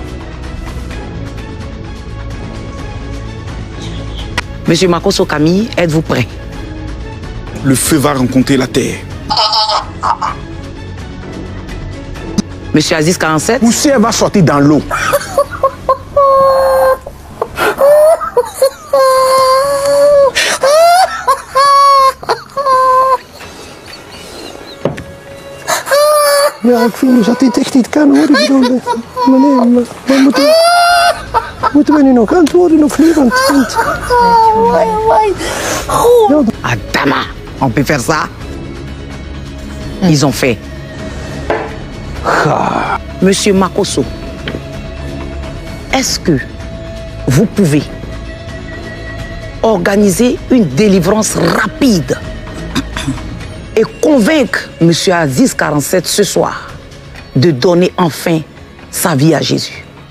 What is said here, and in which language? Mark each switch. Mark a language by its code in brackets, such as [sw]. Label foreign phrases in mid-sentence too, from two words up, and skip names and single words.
[fr] Monsieur Makoso Camille, êtes-vous prêt? Le feu va rencontrer la terre. Monsieur Aziz 47, Poussière va sortir dans l'eau. [nl] Ja, ik vind dat dit echt niet kan hoor. Ik bedoel, meneer, moeten we nu nog antwoorden of niet? Want [fr] Adama, on peut faire ça? Ils ont fait. Monsieur Makoso, est-ce que vous pouvez organiser une délivrance rapide et convaincre Monsieur Aziz 47 ce soir de donner enfin sa vie à Jésus?